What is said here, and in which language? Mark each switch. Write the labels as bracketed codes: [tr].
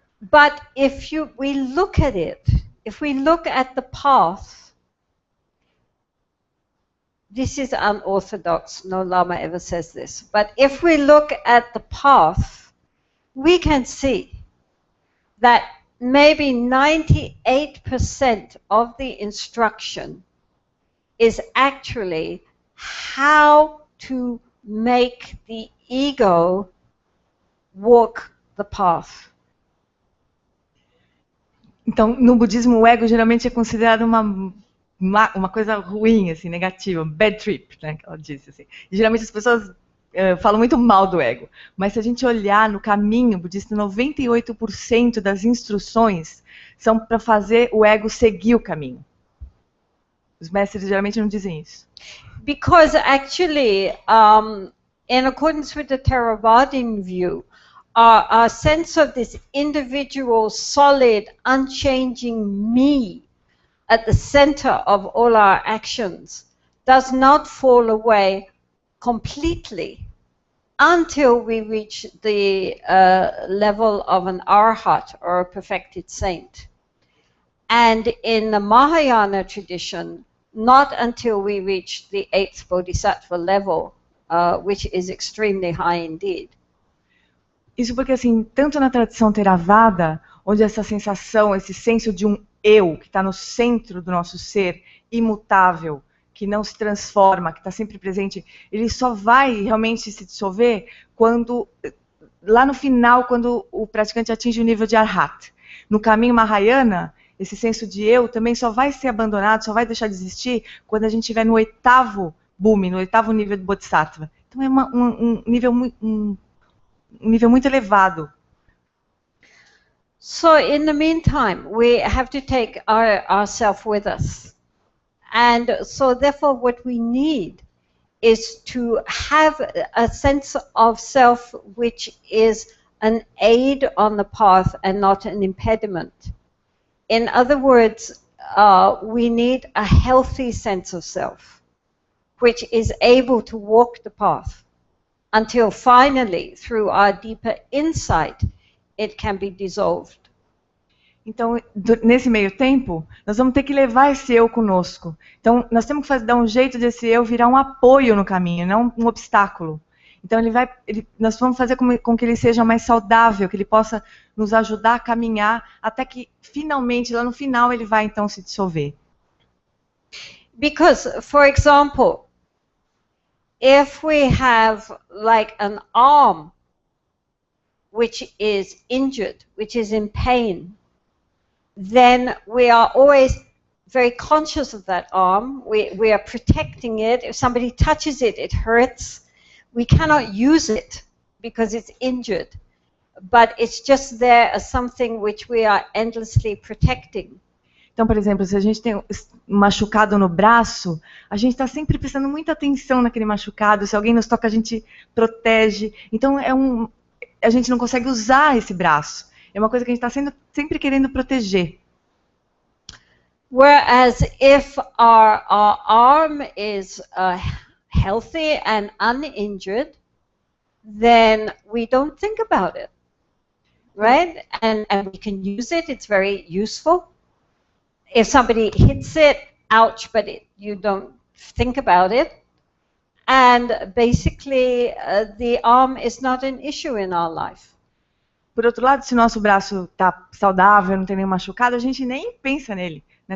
[en] But if we look at it, if we look at the path, this is unorthodox, no Lama ever says this, but if we look at the path, we can see that maybe 98% of the instruction is actually how to make the ego walk the path. [pt] Então, no budismo, o ego geralmente é considerado uma coisa ruim, assim, negativa, [en] bad trip, [pt] né, que ela disse, assim. E geralmente as pessoas falam muito mal do ego. Mas se a gente olhar no caminho budista, 98% das instruções são para fazer o ego seguir o caminho. Os mestres geralmente não dizem isso. [en] Because actually, in accordance with the Theravadic view, our sense of this individual, solid, unchanging me at the center of all our actions does not fall away completely until we reach the level of an arhat or a perfected saint. And in the Mahayana tradition, not until we reach the 8th Bodhisattva level, which is extremely high indeed. [pt] Isso porque, assim, tanto na tradição Theravada, onde essa sensação, esse senso de um eu, que está no centro do nosso ser, imutável, que não se transforma, que está sempre presente, ele só vai realmente se dissolver quando, lá no final, quando o praticante atinge o nível de Arhat. No caminho Mahayana, esse senso de eu também só vai ser abandonado, só vai deixar de existir quando a gente estiver no 8º bhumi, no 8º nível de Bodhisattva. Então é um nível muito elevado. [en] So in the meantime, we have to take ourselves with us. And so therefore what we need is to have a sense of self which is an aid on the path and not an impediment. In other words, we need a healthy sense of self, which is able to walk the path until finally, through our deeper insight, it can be dissolved. [pt] Então, nesse meio tempo, nós vamos ter que levar esse eu conosco. Então, nós temos que dar um jeito desse eu virar um apoio no caminho, não um obstáculo. Então, nós vamos fazer com que ele seja mais saudável, que ele possa nos ajudar a caminhar, até que, finalmente, lá no final, ele vai, então, se dissolver. [en] Because, for example, if we have like an arm which is injured, which is in pain, then we are always very conscious of that arm. We are protecting it. If somebody touches it, it hurts. We cannot use it because it's injured. But it's just there as something which we are endlessly protecting. [pt] Então, por exemplo, se a gente tem um machucado no braço, a gente está sempre prestando muita atenção naquele machucado. Se alguém nos toca, a gente protege. Então, a gente não consegue usar esse braço. É uma coisa que a gente está sempre querendo proteger. [en] Whereas if our arm is healthy and uninjured, then we don't think about it, right? And we can use it. It's very useful. If somebody hits it, ouch, but you don't think about it. And basically, the arm is not an issue in our life. [pt] Por outro lado, se o nosso braço está saudável, não tem nenhum machucado, a gente nem pensa nele. Né?